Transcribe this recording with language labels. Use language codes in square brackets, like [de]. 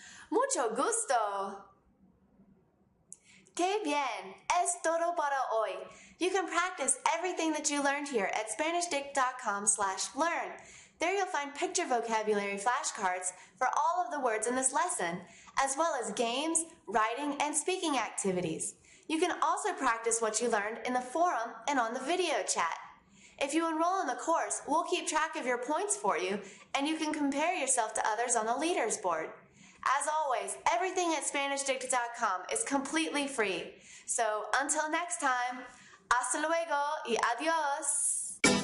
[es] Mucho gusto. ¡Qué bien! Es todo para hoy. [en] You can practice everything that you learned here at SpanishDict.com/learn. There you'll find picture vocabulary flashcards for all of the words in this lesson, as well as games, writing, and speaking activities. You can also practice what you learned in the forum and on the video chat. If you enroll in the course, we'll keep track of your points for you, and you can compare yourself to others on the leaders board. As always, everything at SpanishDict.com is completely free. So until next time, [es] hasta luego y adios.